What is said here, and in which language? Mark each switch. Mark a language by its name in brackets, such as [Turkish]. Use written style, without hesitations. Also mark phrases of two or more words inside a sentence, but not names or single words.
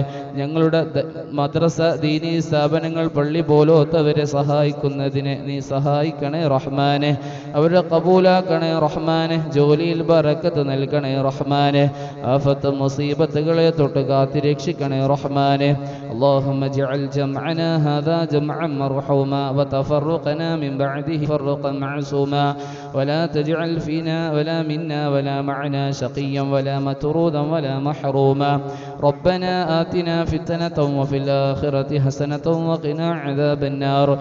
[Malayalam] ഞങ്ങളുടെ മദ്രസ, ദീനീ സ്ഥാപനങ്ങൾ, പള്ളി പോലോത്തവരെ സഹായിക്കുന്നതിനെ നീ സഹായിക്കണേ റഹ്മാനെ. അവരെ കബൂലാക്കണേ റഹ്മാനെ. ജോലിയിൽ ബറക്കത്ത് നൽകണേ റഹ്മാനെ. ആഫത്ത് മുസീബത്തുകളെ തൊട്ട് കാത്തിരക്ഷിക്കണേ റഹ്മാനെ. [Arabic] اللهم اجعل جمعنا هذا جمعا مرحوما وتفرقنا من بعده فرقا معصوما ولا تجعل فينا ولا منا ولا معنا شقيا ولا مترودا ولا محروما. ربنا آتنا فتنة وفي الآخرة حسنة وقنا عذاب النار.